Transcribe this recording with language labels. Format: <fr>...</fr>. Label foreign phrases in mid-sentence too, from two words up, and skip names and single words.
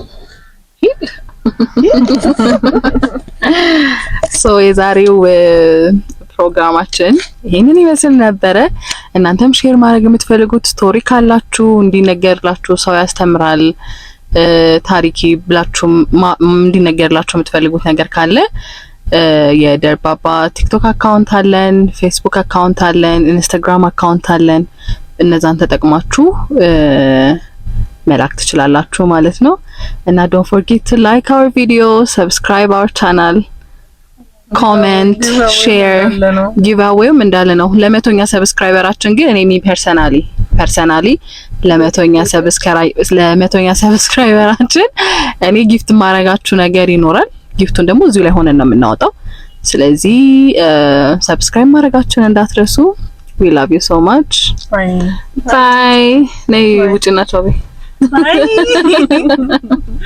<am>ሂል። ሶ የዛሬው ፕሮግራማችን ይሄንን ይመስል ነበረ። እናንተም ሼር ማድረግ የምትፈልጉት ስቶሪ ካላችሁ እንዲነገርላችሁ ሰው ያስተምራል ታሪኪ ብላችሁ እንዲነገርላችሁ የምትፈልጉት ነገር ካለ የደርባባ</am> <en>TikTok account</en> <am>አለን፣</am> <en>Facebook account</en> <am>አለን፣</am> <en>Instagram account</en> <am>አለን። እነዛን ተጠቅማችሁ መላክ ትችላላችሁ ማለት ነው። እና</am> <en>don't forget to like our video, subscribe our channel, comment, share.</en> <am>giveawayም እንዳለ ነው። ለመቶኛ ሰብስክራይበራችን ግን እኔ ፐርሰናሊ ለመቶኛ ሰብስክራይበራችን እኔ ጊፍት ማረጋችሁ ነገር ይኖራል። ጊፍቱን ደግሞ እዚሁ ላይ ሆነን ነው የምናወጣው። ስለዚህ ሰብስክራይብ ማድረጋችሁን እንዳትረሱ።</am> <en>we love you so much.</en> <am>bye ነይ ውጭና ቻው።</am>